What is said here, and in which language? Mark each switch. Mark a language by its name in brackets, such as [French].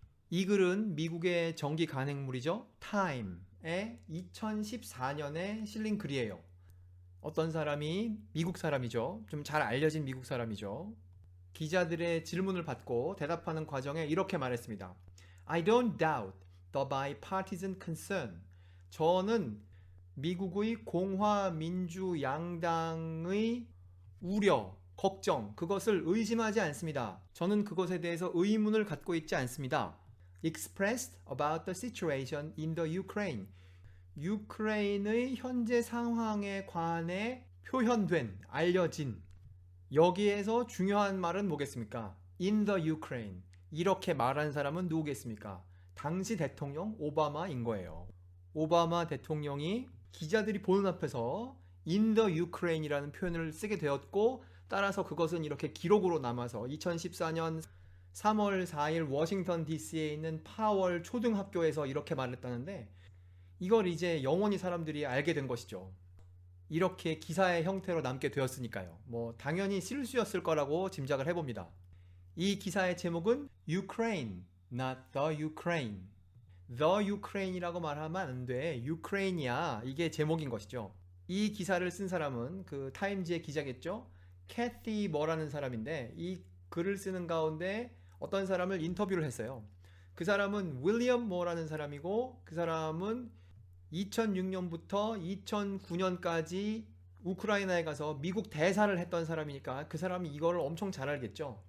[Korean] 이 글은 미국의 정기 간행물이죠. 타임의 2014년에 실린 글이에요. 어떤 사람이, 미국 사람이죠. 좀 잘 알려진 미국 사람이죠. 기자들의 질문을 받고 대답하는 과정에 이렇게 말했습니다. [English] I don't doubt the bipartisan concern. [Korean] 저는 미국의 공화민주 양당의 우려, 걱정, 그것을 의심하지 않습니다. 저는 그것에 대해서 의문을 갖고 있지 않습니다. [English] Expressed about the situation in the Ukraine. [Korean] 유크레인의 현재 상황에 관해 표현된, 알려진, 여기에서 중요한 말은 뭐겠습니까? [English] In the Ukraine. [Korean] 이렇게 말한 사람은 누구겠습니까? 당시 대통령 오바마인 거예요. 오바마 대통령이 기자들이 보는 앞에서 [English] In the Ukraine [Korean] 이라는 표현을 쓰게 되었고, 따라서 그것은 이렇게 기록으로 남아서 2014년 3월 4일 워싱턴 DC에 있는 파월 초등학교에서 이렇게 말했다는데, 이걸 이제 영원히 사람들이 알게 된 것이죠. 이렇게 기사의 형태로 남게 되었으니까요. 뭐 당연히 실수였을 거라고 짐작을 해봅니다. 이 기사의 제목은 [English] Ukraine, not the Ukraine. [Korean] The Ukraine이라고 말하면 안 돼. Ukraine이야. 이게 제목인 것이죠. 이 기사를 쓴 사람은 그 타임지의 기자겠죠. 캐티 뭐라는 사람인데 이 글을 쓰는 가운데 어떤 사람을 인터뷰를 했어요. 그 사람은 윌리엄 모라는 사람이고, 그 사람은 2006년부터 2009년까지 우크라이나에 가서 미국 대사를 했던 사람이니까 그 사람이 이걸 엄청 잘 알겠죠.